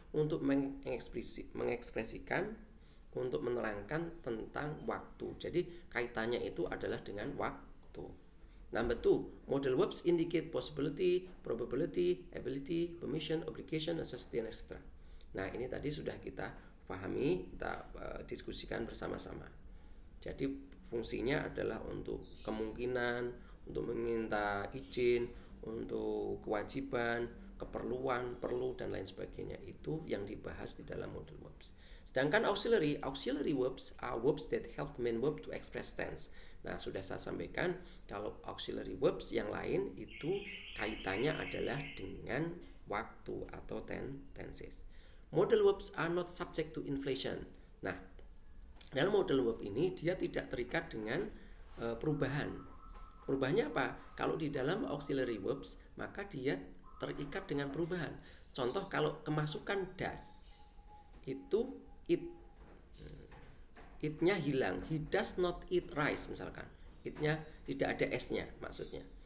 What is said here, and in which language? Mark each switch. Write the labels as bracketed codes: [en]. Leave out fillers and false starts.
[id] Untuk mengekspresikan, untuk menerangkan tentang waktu. Jadi kaitannya itu adalah dengan waktu. [en] Number 2, modal verbs indicate possibility, probability, ability, permission, obligation, necessity, etc. [id] Nah, ini tadi sudah kita pahami, kita diskusikan bersama-sama. Jadi fungsinya adalah untuk kemungkinan, untuk meminta izin, untuk kewajiban, keperluan, perlu, dan lain sebagainya. Itu yang dibahas di dalam modal verbs. Sedangkan [en] auxiliary verbs are verbs that help the main verb to express tense. [id] Nah, sudah saya sampaikan kalau auxiliary verbs yang lain itu kaitannya adalah dengan waktu atau tenses. [en] Modal verbs are not subject to inflation. [id] Nah, dalam modal verb ini dia tidak terikat dengan perubahan. Perubahannya apa? Kalau di dalam auxiliary verbs maka dia terikat dengan perubahan. Contoh kalau kemasukan does itu it-nya hilang. [en] He does not eat rice [id] misalkan. It-nya tidak ada S-nya maksudnya.